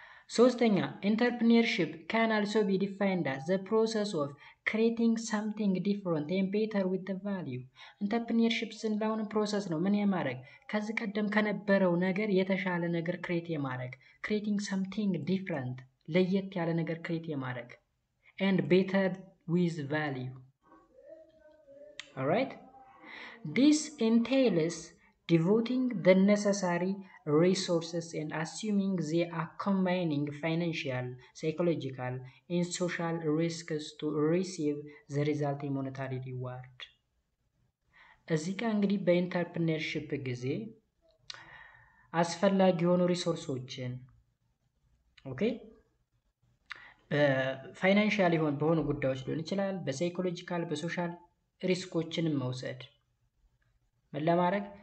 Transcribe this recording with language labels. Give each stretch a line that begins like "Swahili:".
English: ሶስተኛ ኢንተርፕሪነርሺፕ can also be defined as the process of creating something different and better with the value.
Amharic: ኢንተርፕሪነርሺፕ ስንላውን ፕሮሰስ ነው። ምን የማድረግ? ከዚህ ቀደም ከነበረው ነገር የተሻለ ነገር ክሬት የማድረግ
English: creating something different
Amharic: ለየት ያለ ነገር ክሬት የማድረግ
English: and better with value. Alright? This entails devoting the necessary resources and assuming they are combining financial, psychological, and social risks to receive the resulting monetary reward.
Amharic: እዚህ ጋር እንግዲህ በኢንተርፕሪነርሺፕ ጊዜ አስፈላጊ የሆኑ ሪሶርሶችን በፋይናንሻል በሆኑ ጉዳዮች ሊሆን ይችላል፣ በሳይኮሎጂካል በሶሻል ሪስኮችንም መውሰድ ምን ለማድረግ?